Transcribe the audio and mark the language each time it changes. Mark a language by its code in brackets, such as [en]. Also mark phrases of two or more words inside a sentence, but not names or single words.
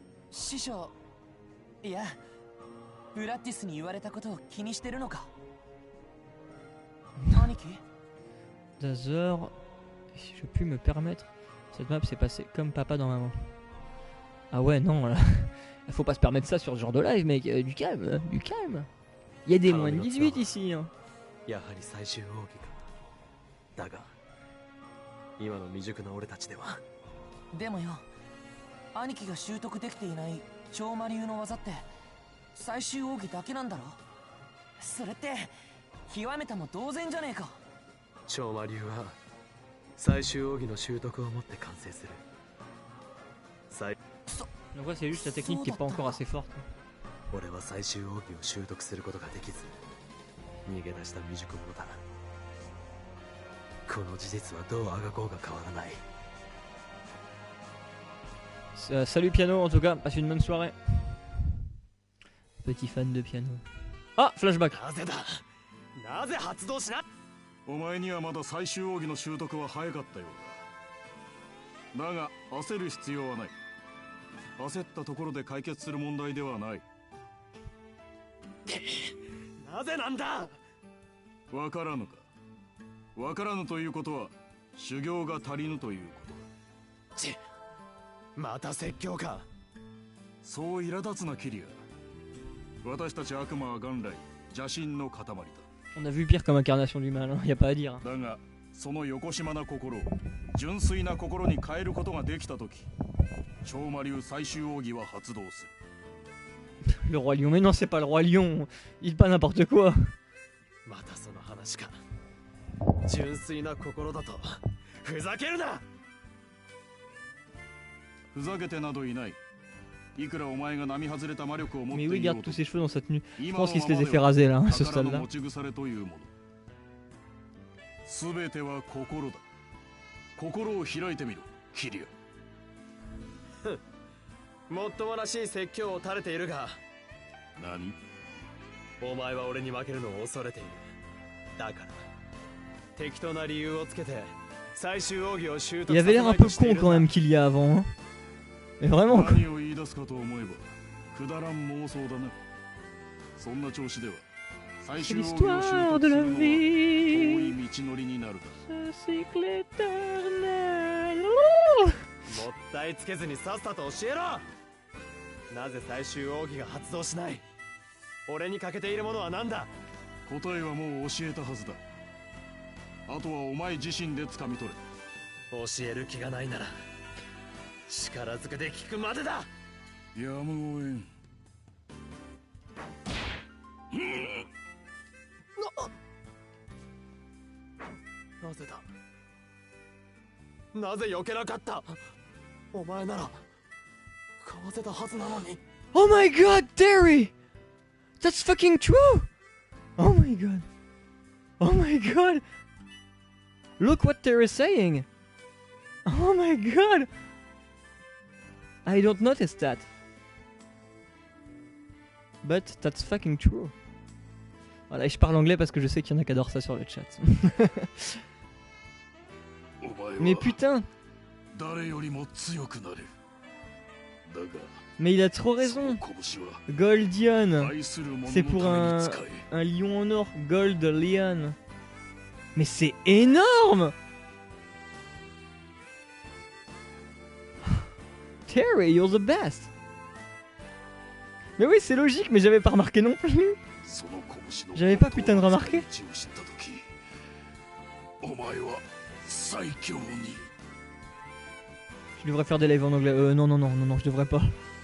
[ja] 師匠、いやブラッティスに言われたことを気にしてるのか。兄貴 [fr] Dazor, si je puis me permettre, cette map s'est passée comme papa dans maman. Ah ouais, non, là. Faut pas se permettre ça sur ce genre de live, mec. Du calme, du calme. Il y a des moins de 18 ici. Hein. [ja] やはり最終奥義か。だが今の未熟な俺たちでは。でもよ、兄貴が習得できていない超魔流の技って最終奥義だけなんだろ。それって極めたも同然じゃねえか。超魔流は最終奥義の習得をもって完成する。 [fr] Donc ouais, c'est juste la technique qui est pas encore assez forte. [ja] 俺は最終奥義を習得することができず逃げ出した未熟者だ。この事実はどうあがこうが変わらない。 [fr] Salut piano en tout cas, passe une bonne soirée. Petit fan de piano. Ah, flashback. [ja] なぜだ。なぜ発動しな。お前にはまだ最終奥義の習得は早かったようだ。だが焦る必要はない。焦ったところで解決する問題ではない。なぜなんだ。わからぬか。わからぬということは修行が足りぬということだ。また説教か。そう苛立つなキリア。私たち悪魔は元来邪神の塊だ。 [fr] On a vu pire comme incarnation du mal, hein. Y a pas à dire. [ja] だがその横島な心を純粋な心に変えることができたとき、超魔流最終奥義は発動する。 [fr] Le roi lion, mais non, c'est pas le roi lion. Il dit pas n'importe quoi. [ja] またその話か。純粋な心だとふざけるな。ふざけてなどいない。いくらお前が並外れた魔力を持って [fr] Mais [ja] い [fr] oui, [ja] よ [fr] garde [ja] うと [fr] tous ses cheveux dans sa tenue. Je [ja] 今 [fr] pense [ja] の [fr] qu'il [ja] ま [fr] se [ja] ま [fr] les [ja] で [fr] a fait [ja] は [fr] raser là, à ce [ja] 宝の [fr] stade-là. [ja] 持ち腐れというもの。すべては心だ。心を開いてみろ、キリア。もっともらしい説教を垂れているが、何？お前は俺に負けるのを恐れている。だから適当な理由をつけて最終奥義を習得 [fr] Il [ja] さ [fr] avait [ja] せ [fr] l'air [ja] な [fr] un [ja] いと [fr] peu [ja] してい [fr] con [ja] る [fr] quand [ja] んだ。 [fr] même qu'il y a avant. Hein. Mais vraiment quoi. [ja] 何を言い出すかと思えばくだらん妄想だな。そんな調子では最 [fr] C'est [ja] 終奥義を [fr] l'histoire [ja] 習 [fr] de [ja] 得す [fr] la [ja] るのは遠 [fr] vie. [ja] い道のりになるだ。 [fr] Ce cycle éternel. [ja] もったいつけずにさっさと教えろ。なぜ最終奥義が発動しない。俺に欠けているものは何だ。答えはもう教えたはずだ。あとはお前自身で掴み取れ。教える気がないなら力ずくで聞くまでだ。やむをえん。なぜだ。なぜ避けなかった。お前ならかわせたはずなのに。 [en] Oh my god, Terry! That's fucking true! Oh my god. Oh my god! Look what Terry is saying! Oh my god! I don't notice that. But that's fucking true. [fr] Voilà, et je parle anglais parce que je sais qu'il y en a qui adorent ça sur le chat. Mais putain! [ja] 誰よりも強くなれる。だが [fr] Mais il a trop raison! Goldion! C'est pour un lion en or, Gold Lion. Mais c'est énorme! [en] Terry, you're the best! [fr] Mais oui, c'est logique, mais j'avais pas remarqué non plus! J'avais pas putain de remarqué! Je devrais faire des lives en anglais. Non, je devrais pas.